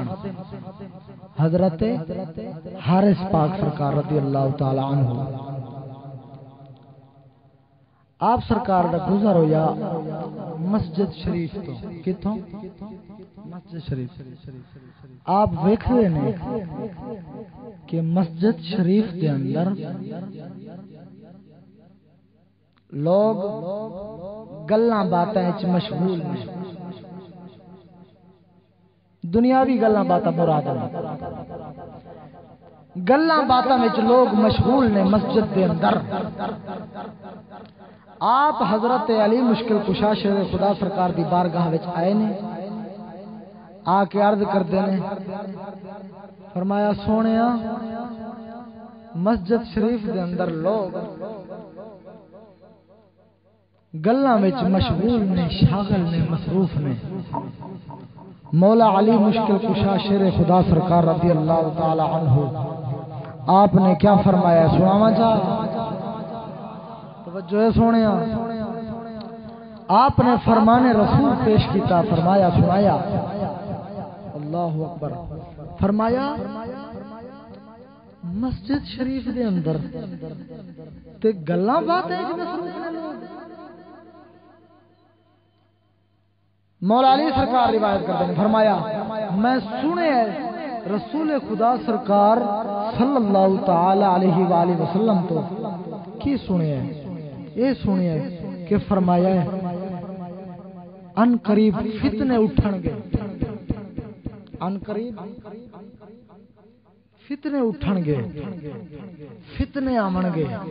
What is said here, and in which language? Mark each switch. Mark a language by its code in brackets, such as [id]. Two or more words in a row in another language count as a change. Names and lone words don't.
[pa] حضرت حارث پاک سرکار [ar] رضی اللہ تعالی عنہ [pa] آپ سرکار دا گزر ہویا مسجد شریف تو کتوں مسجد شریف. آپ ویکھ رہے ہیں کہ مسجد شریف دے اندر لوگ گلاں باتاں وچ مشغول ہیں. دنیاوی گلاں باتاں مراد ہیں. گلاں باتاں وچ لوگ مشغول نے مسجد دے اندر. آپ حضرت علی مشکل کشا شیر خدا سرکار دی بارگاہ وچ آئے نے. آ کے عرض کردے نے فرمایا سونیا مسجد شریف دے اندر لوگ گلاں وچ مشغول نے شاغل نے مصروف نے. مولا علی مشکل کشا شیر خدا سرکار [ar] رضی اللہ تعالی عنہ [pa] آپ نے کیا فرمایا سناواں چا. توجہ ہے سونیا. آپ نے فرمان رسول پیش کیتا. فرمایا سنایا [ar] اللہ اکبر. [pa] فرمایا مسجد شریف دے اندر تے گلاں باتیں مصروف نے لوگ. مولا علی سرکار [ur] روایت کرتے ہیں [pa] فرمایا میں سنے رسول خدا سرکار [ar] صلی اللہ تعالی علیہ وآلہ وسلم [pa] تو کی سنے یہ سنے کہ فرمایا ہے ان قریب فتنے اٹھن گے, ان قریب فتنے اٹھن گے, فتنے آمن گے.